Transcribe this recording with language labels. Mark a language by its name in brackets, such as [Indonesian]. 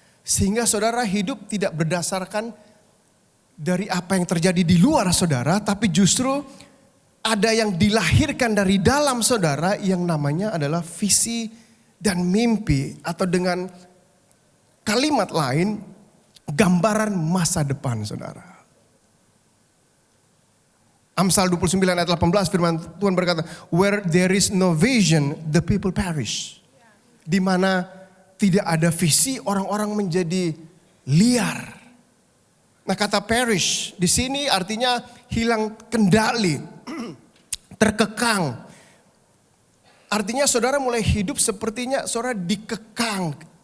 [Indonesian] Sehingga saudara hidup tidak berdasarkan dari apa yang terjadi di luar saudara, tapi justru ada yang dilahirkan dari dalam saudara yang namanya adalah visi dan mimpi, atau dengan kalimat lain, gambaran masa depan saudara. Amsal 29 ayat 18 firman Tuhan berkata, [English] where there is no vision, the people perish. [Indonesian] Di mana tidak ada visi, orang-orang menjadi liar. Nah, kata perish di sini artinya hilang kendali, terkekang. Artinya saudara mulai hidup sepertinya saudara dikekang.